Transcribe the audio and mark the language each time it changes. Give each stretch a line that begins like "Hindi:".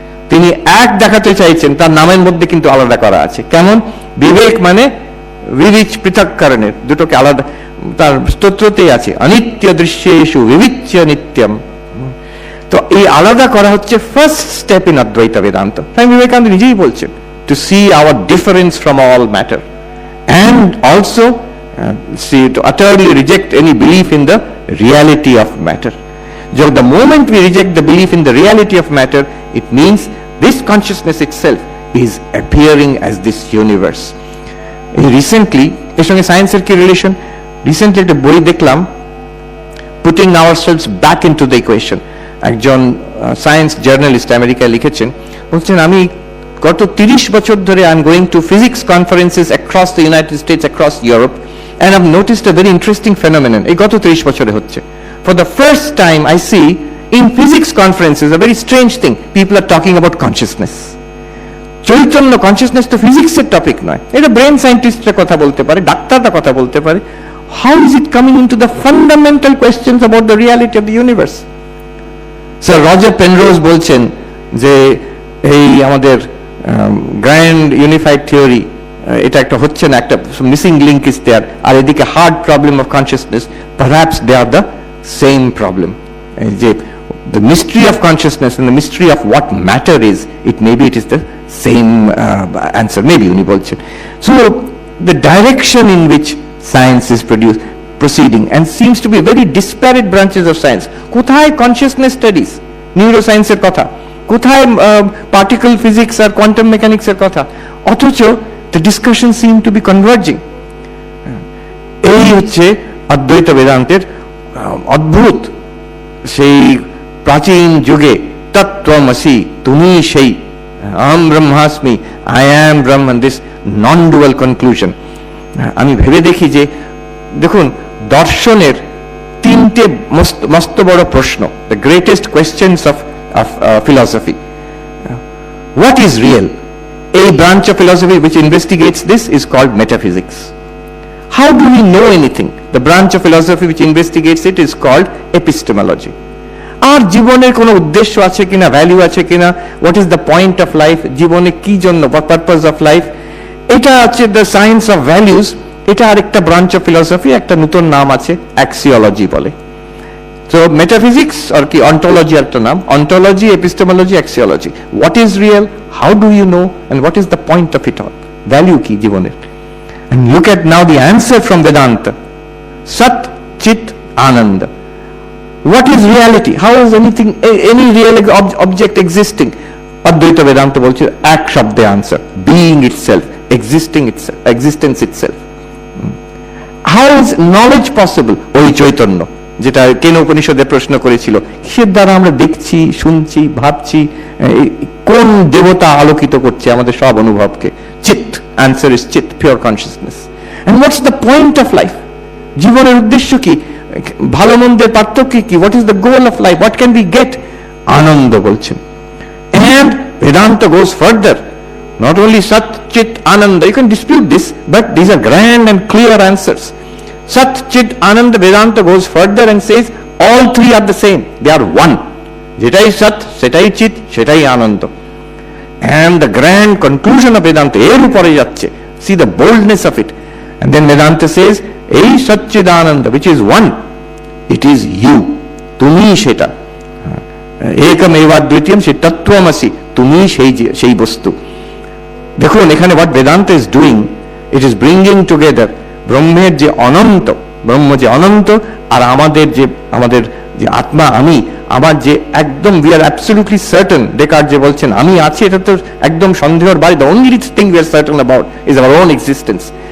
Bangla: তিনি এক দেখাতে চাইছেন, তার নামের মধ্যে কিন্তু আলাদা করা আছে। কেমন? বিবেক মানে বিবিচ পৃথক কারণের, দুটোকে আলাদা। তার স্তোত্রতেই আছে,
Sanskrit: অনিত্য দৃশ্যেষু বিবিচ্য নিত্যম।
Bangla: তো এই আলাদা করা হচ্ছে
English: First step in অদ্বৈত বেদান্ত।
Bangla: স্বামী বিবেকানন্দ নিজেই বলছেন,
English: to see our difference from all matter, and also to utterly reject any belief in the reality of matter. So the moment we reject the belief in the reality of matter, it means this consciousness itself is appearing as this universe. Recently,
Bangla: এর সঙ্গে সায়েন্সের কি relation?
English: recently
Bangla: একটা বই দেখলাম,
English: Putting ourselves back into the equation.
Bangla: একজন science journalist আমেরিকায় লিখেছেন, বলছেন আমি গত 30 বছর ধরে
English: I am going to physics conferences across the United States, across Europe, and I have noticed a very interesting phenomenon.
Bangla: এই গত 30 বছরে হচ্ছে,
English: For the first time I see in physics conferences a very strange thing, people are talking about consciousness.
Bangla: Chaitanya, consciousness তো ফিজিক্সের topic নয়, এটা brain সায়েন্টিস্টরা কথা বলতে পারে, ডাক্তাররা কথা বলতে পারে।
English: how is it coming into the fundamental questions about the reality of the universe?
Bangla: Sir Roger Penrose বলছেন যে এই আমাদের গ্র্যান্ড ইউনিফাইড থিওরি এটা একটা হচ্ছে না,
English: একটা missing link is there,
Bangla: আর এদিকে
English: Hard problem of consciousness, perhaps they are the same problem.
Bangla: যে
English: the mystery of consciousness and the mystery of what matter is, maybe it is the same answer, maybe
Bangla: উনি বলছেন।
English: So the direction in which science is proceeding and seems to be very disparate branches of science,
Bangla: কোথায়
English: consciousness studies, neuroscience
Bangla: এর কথা, কোথায়
English: particle physics আর quantum mechanics
Bangla: এর কথা, অথচ
English: the discussion seem to be converging।
Bangla: এই হচ্ছে অদ্বৈত বেদান্তের অদ্ভুত সেই প্রাচীন যুগে তত্ত্বমসি, তুমি সেই, আহম ব্রহ্মাস্মি,
English: I am Brahman, this non dual conclusion.
Bangla: আমি ভেবে দেখি যে দেখুন দর্শনের তিনটে মস্ত বড় প্রশ্ন,
English: The greatest questions of philosophy. What is real? A branch of philosophy which investigates this is called metaphysics. How do we know anything? The branch of philosophy which investigates it is called epistemology.
Bangla: আর জীবনের কোনো উদ্দেশ্য আছে কিনা, value আছে কিনা,
English: what is the point of life,
Bangla: জীবনে কি জন্য,
English: purpose of life,
Bangla: এটা আছে
English: The science of values.
Bangla: এটা আরেকটা
English: branch of philosophy,
Bangla: একটা নতুন নাম আছে অ্যাক্সিওলজি বলে। তো মেটাফিজিক্স আর কি অন্টোলজি একটা নাম, ontology, epistemology, অ্যাক্সিওলজি।
English: what is real, how do you know, and what is the point of it all,
Bangla: value কি জীবনের।
English: And look at now the answer from Vedanta. Sat, Chit, Ananda. What is reality? How is anything, any real object existing? Advaita Vedanta
Bangla: bolche ek shabde
English: answer, being itself, existence itself. How is knowledge possible?
Bangla: ওই চৈতন্য, যেটা কেন উপনিষদে প্রশ্ন করেছিল, কিসের দ্বারা আমরা দেখছি, শুনছি, ভাবছি, কোন দেবতা আলোকিত করছে আমাদের সব অনুভবকে?
English: চিত, answer is চিত, pure consciousness. And what's the point of life?
Bangla: জীবনের উদ্দেশ্য কি, ভালো মন্দের পার্থক্য কি,
English: what is the goal of life, what can we get?
Bangla: আনন্দ বলছেন।
English: And Vedanta goes further, not only Sat, Chit, Ananda, you can dispute this, but these are grand and clear answers. Sat, Chit, Ananda, Vedanta goes further and says all three are the same, they are one.
Bangla: যেটাই সৎ, সেটাই চিত, সেটাই আনন্দ।
English: And the grand conclusion of Vedanta
Bangla: এর উপরে যাচ্ছে,
English: see the boldness of it, and then Vedanta says
Bangla: এই সচ্চিদানন্দ
English: which is one, it is you,
Bangla: তুমি সেটা, একমেবাদ্বিতীয়ম, সেই তত্ত্বমসি, তুমি সেই বস্তু। দেখুন এখানে
English: what Vedanta is doing, it is bringing together
Bangla: ব্রহ্মের যে অনন্ত, ব্রহ্ম যে অনন্ত, আর আমাদের যে আত্মা, আমি, আমার যে একদম
English: we are absolutely certain,
Bangla: Descartes যে বলছেন আমি আছি, এটা তো একদম সন্দেহের বাইরে,
English: the only thing we are certain about is our own existence.